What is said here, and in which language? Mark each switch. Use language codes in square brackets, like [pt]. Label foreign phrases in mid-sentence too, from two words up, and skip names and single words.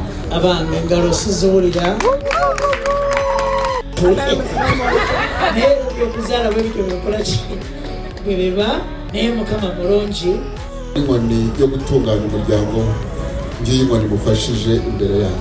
[lg] Abana engalo sizuulira naye okuzaala bwebityo bwekola ki bwebeba naye Mukama mulungi. [rw] inkoni yo gutunganya umuryango ngiye inkoni mufashije imbere yawe